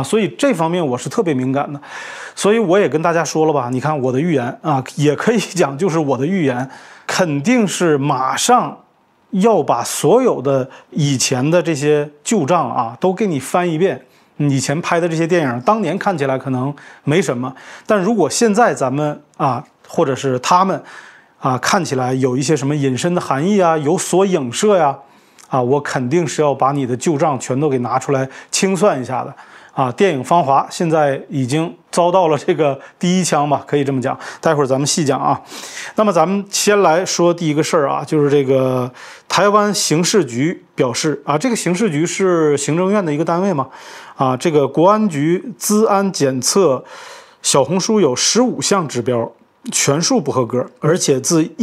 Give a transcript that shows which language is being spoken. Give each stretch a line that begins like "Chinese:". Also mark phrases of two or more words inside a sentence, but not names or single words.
Chinese: 所以這方面我是特別敏感的，所以我也跟大家說了吧，你看我的預言啊，也可以講就是我的預言肯定是馬上要把所有的以前的這些舊賬啊都給你翻一遍。以前拍的這些電影當年看起來可能沒什麼，但如果現在咱們啊或者是他們啊看起來有一些什麼隱身的含義啊，有所影射呀啊，我肯定是要把你的舊賬全都給拿出來清算一下的啊。電影《芳華》現在已經遭到了這個第一槍吧，可以這麼講，待會兒咱們細講啊。那麼咱們先來說第一個事兒啊，就是這個台灣刑事局表示啊，這個刑事局是行政院的一個單位嘛啊，這個國安局資安檢測小紅書有15項指標全數不合格，而且自